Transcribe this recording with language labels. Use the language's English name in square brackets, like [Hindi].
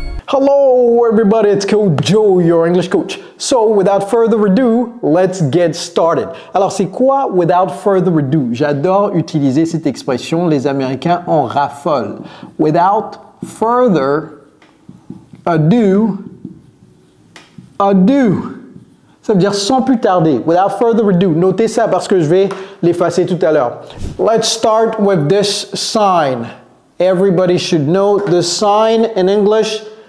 [English] Hello everybody, it's Coach Joe, your English coach. So, without further ado, let's get started. [French] Alors, c'est quoi without further ado? J'adore utiliser cette expression, les Américains en raffolent. Without further ado, ça veut dire sans plus tarder. Without further ado. Notez ça parce que je vais l'effacer tout à l'heure. [English] Let's start with this sign. Everybody should know the sign in English.